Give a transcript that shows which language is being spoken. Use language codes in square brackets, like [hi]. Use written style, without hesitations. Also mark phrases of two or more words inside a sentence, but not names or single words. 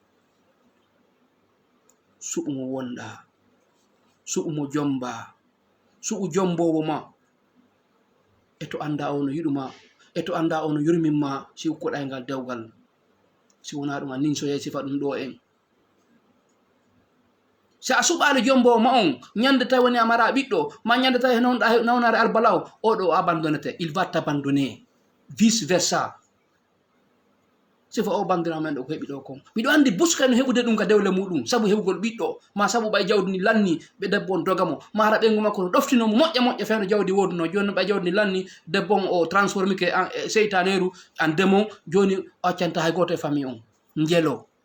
[ff] suɓu mo wonɗa suɓu mo jomba suɓu jombowo ma e to anda ono yiɗuma e to anda ono yurminma si ukkoɗa ngal dewgal si wona ɗum a ninsoye sifa ɗum ɗo en si a suɓali jombowo ma on ñande tawi woni a mara ɓiɗɗo ma ñande tawi nawnare albalaw oɗo o abandonnete [fr] il va t'abandonner vice versa [ff] sifa o bandira men ɗo ko heɓi ɗo kon miɗo andi buska no heɓude ɗum ka dewle muɗum saabu heɓugol ɓiɗɗo ma saabu ɓay jawdi ni lanni ɓe debbo on dogamo ma hara ɓeygu makko no ɗoftinomo moƴƴa moƴƴa fewno jawdi woduno joni ɓay jawdi ni lanni debbo on o transforme ke seytaneru an démon joni o accanta hay goto e famille on jelo